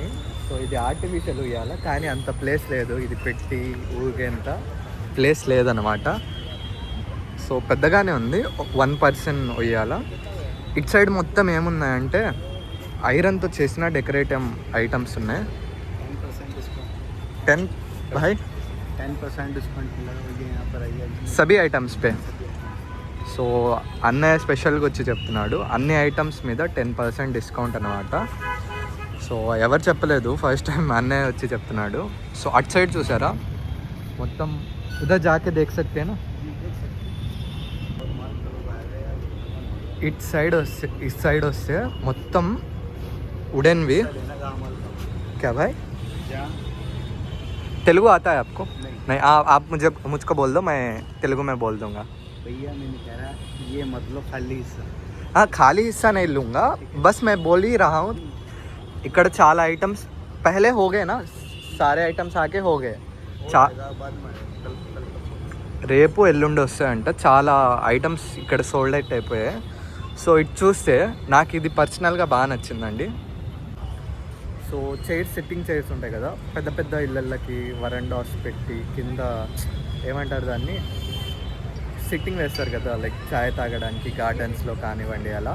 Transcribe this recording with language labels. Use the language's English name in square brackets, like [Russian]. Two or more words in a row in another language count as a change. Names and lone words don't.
[Telugu] సో ఇది ఆర్టిఫిషియల్ ఉయ్యాల, కానీ అంత ప్లేస్ లేదు, ఇది పెట్టి ఊగేంత ప్లేస్ లేదనమాట. సో పెద్దగానే ఉంది, 1 person ఉయ్యాల. ఇటు సైడ్ మొత్తం ఏమున్నాయంటే ఐరన్తో చేసిన [English] decorative items [Telugu] ఉన్నాయి. [Hindi] 10% डिस्काउंट मिला है यहाँ पर आइए सभी आइटम्स पे. [Telugu] సో అన్నయ్య స్పెషల్గా వచ్చి చెప్తున్నాడు, అన్ని ఐటమ్స్ మీద 10% డిస్కౌంట్ అనమాట. సో ఎవరు చెప్పలేదు, [English] first time [Telugu] అన్నయ్య వచ్చి చెప్తున్నాడు. సో అటు సైడ్ చూసారా మొత్తం, [Hindi] उधर जाके देख सकते ना. [Telugu] ఇటు సైడ్ వస్తే మొత్తం వుడెన్వి. [Hindi] क्या भाई, तेलुगु आता है आपको? नहीं, आप मुझको बोल दो, मैं तेलुगु में बोल दूंगा. भैया मैंने कह रहा ये मतलब खाली हिस्सा. हाँ, खाली हिस्सा नहीं लूँगा, बस मैं बोल ही रहा हूँ. [Telugu] ఇక్కడ చాలా ఐటమ్స్ [Hindi] पहले हो गए ना, सारे ఐటమ్స్ आके हो गए. [Telugu] రేపు ఎల్లుండి వస్తాయంట, చాలా ఐటమ్స్ ఇక్కడ [English] sold out [Telugu] అయిపోయాయి. సో ఇటు చూస్తే నాకు ఇది పర్సనల్గా బాగా నచ్చిందండి. సో చైర్స్, [English] sitting chairs [Telugu] ఉంటాయి కదా పెద్ద పెద్ద ఇళ్ళకి, వరండాస్ పెట్టి కింద ఏమంటారు దాన్ని, సిట్టింగ్ వేస్తారు కదా, లైక్ చాయ్ తాగడానికి గార్డెన్స్లో కానివ్వండి అలా.